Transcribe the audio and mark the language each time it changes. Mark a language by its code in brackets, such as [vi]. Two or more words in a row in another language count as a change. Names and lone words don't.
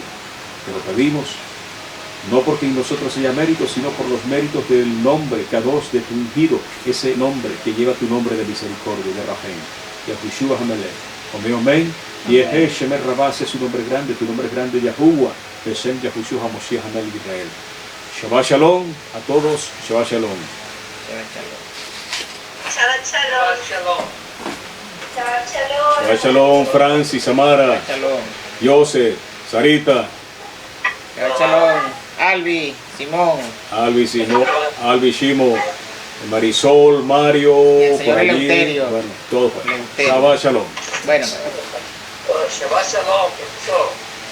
[es] Te lo pedimos, no porque en nosotros haya méritos, sino por los méritos del nombre, Kadosh, de tu ungido, ese nombre que lleva tu nombre de misericordia, de Rahem, [he] יהושע המלך. [es] Amén, amén. Y es [he] שמר רבה, [es] es su nombre grande, tu nombre es grande, [he] יהוה בשם יהושע המשיח המלך ישראל. שבת שלום [es] a todos, [he] שבת שלום. שבת שלום שבת שלום. שבת שלום, Francis, Samara, שבת שלום. Jose, Sarita, שבת שלום. Albi, Simón. Albi, Shimo, Marisol, Mario, [es] Y el señor por allí, Eleuterio. bueno, todos. Eleuterio. [he] שבת שלום. [es] Bueno. [he] שבת שלום, [es] profesor.